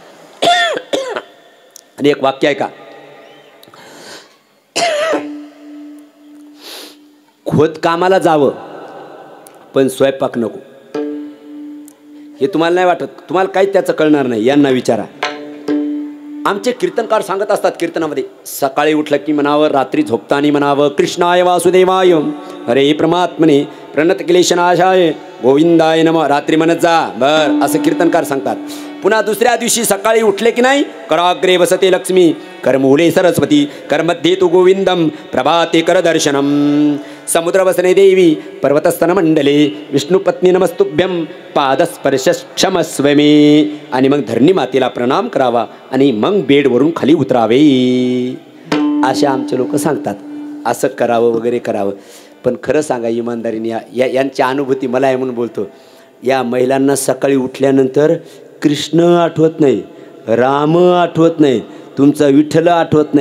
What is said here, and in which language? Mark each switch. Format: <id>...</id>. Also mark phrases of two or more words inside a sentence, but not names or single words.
<mr>आणि एक वाक्य आहे का, खोदकामाला जावं पण स्वयंपाक नको. हे तुम्हाला नाही वाटत? तुम्हाला काहीच त्याचं कळणार नाही. यांना विचारा. आमचे कीर्तनकार सांगत असतात कीर्तनामध्ये, सकाळी उठलं की म्हणावं, रात्री झोपताना म्हणावं,</mr> <sa>कृष्णाय वासुदेवाय हरे परमात्मने प्रणत क्लेशनाशाय गोविंदाय नमः.</sa> <mr>रात्री म्हणत जा बर असं कीर्तनकार सांगतात. पुन्हा दुसऱ्या दिवशी सकाळी उठले की नाही,</mr> <sa>कराग्रे वसते लक्ष्मी करमूले सरस्वती करमध्ये तु गोविंदम प्रभाते कर दर्शनम समुद्र वसने देवी पर्वतस्तन मंडले विष्णुपत्नी नमस्तुभ्यम पादस्पर्श क्षमस्व मे.</sa> <mr>आणि मग धरणी मातेला प्रणाम करावा आणि मग बेडवरून खाली उतरावे असे आमचे लोक सांगतात. असं करावं वगैरे करावं. पण खरं सांगा इमानदारीने, यांची अनुभूती मला आहे म्हणून बोलतो. या महिलांना सकाळी उठल्यानंतर कृष्ण आठवत नाही, राम आठवत नाही, तुमचा विठ्ठल आठवत नाही.</mr>